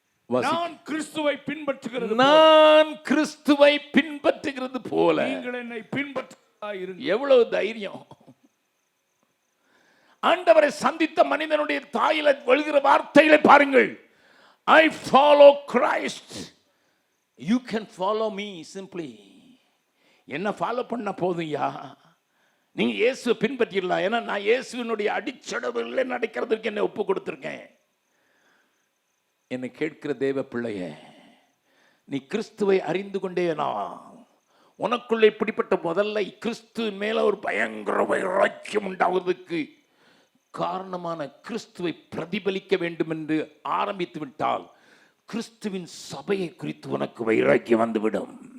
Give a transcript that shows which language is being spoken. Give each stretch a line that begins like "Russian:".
Tamil: நான் கிறிஸ்துவை பின்பற்றுகிறது நான் கிறிஸ்துவை பின்பற்றுகிறது போல நீங்கள் என்னை பின்பற்றுங்கள். எவ்வளவு தைரியம்! ஆண்டவரை சந்தித்த மனிதனுடைய தாயில எழுகிற வார்த்தைகளை பாருங்கள்.
English: I follow Christ. You can follow me simply.
Tamil: என்ன ஃபாலோ பண்ண போதும்யா, நீங்க இயேசுவை பின்பற்றிடலாம். ஏன்னா நான் இயேசுவினுடைய அடிச்சடவுகளில் நடக்கிறதுக்கு என்னை ஒப்பு கொடுத்துருக்கேன். என்னை கேட்கிற தேவ பிள்ளையே, நீ கிறிஸ்துவை அறிந்து கொண்டேனா, உனக்குள்ள இப்படிப்பட்ட முதல்ல கிறிஸ்து மேல ஒரு பயங்கர வைராக்கியம் உண்டாவதற்கு காரணமான கிறிஸ்துவை பிரதிபலிக்க வேண்டும் என்று ஆரம்பித்து விட்டால் கிறிஸ்துவின் சபையை குறித்து உனக்கு வைராக்கியம் வந்துவிடும்.